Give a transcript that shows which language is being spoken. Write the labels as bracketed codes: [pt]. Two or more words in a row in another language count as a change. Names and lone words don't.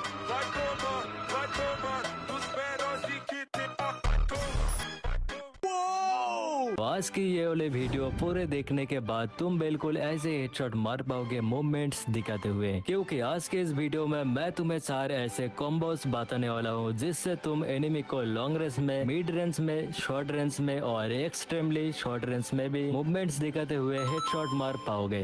[pt] Vai tomar dos menores e que tem papai [hi] आज की ये वाले वीडियो पूरे देखने के बाद तुम बिल्कुल ऐसे हेडशॉट मार पाओगे मूवमेंट्स दिखाते हुए, क्योंकि आज के इस वीडियो में मैं तुम्हें 4 ऐसे कॉम्बोस बताने वाला हूँ जिससे तुम एनिमी को [en] long range [hi] में, [en] mid range [hi] में, [en] short range [hi] में और [en] extremely short range [hi] में भी मूवमेंट्स दिखाते हुए हेडशॉट मार पाओगे।